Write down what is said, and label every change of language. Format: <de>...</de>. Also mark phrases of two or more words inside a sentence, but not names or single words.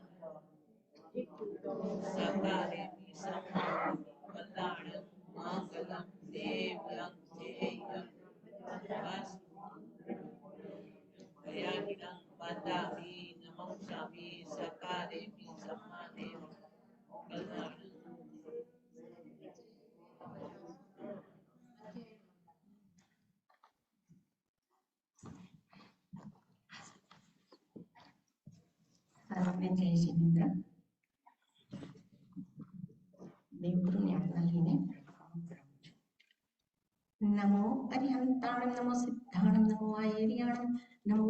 <pra>सत्कारेमि सम्मानेमि कल्याणं मङ्गलं देव्यं चेयं वज्रस्वामि वन्दामि नमस्सामि सत्कारेमि सम्मानेमि कल्याणं</pra> <gu>જય જિનેન્દ્ર દેવગુરુની આજ્ઞા લઈને</gu> <pra>નમો અરિહંતાણં નમો સિદ્ધાણં નમો આયર્યાણં નમો</pra>